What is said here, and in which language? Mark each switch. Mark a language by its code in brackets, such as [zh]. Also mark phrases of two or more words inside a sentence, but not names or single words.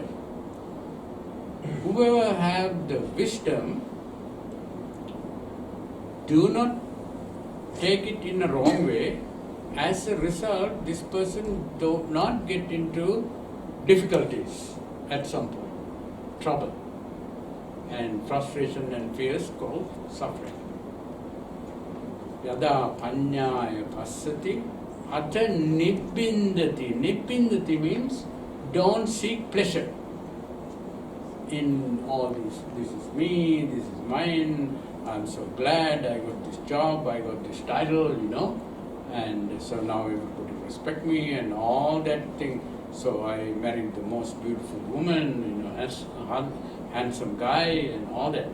[en] Whoever have the wisdom, do not take it in a wrong way. As a result, this person do not get into difficulties at some point, trouble. and frustration and fears called suffering. [pi] Yada panyaya passati ata nibbindati. [en] Nibbindati means don't seek pleasure in all these. This is me, this is mine, I'm so glad I got this job, I got this title, and so now everybody respect me and all that thing. So I married the most beautiful woman, handsome guy and all that.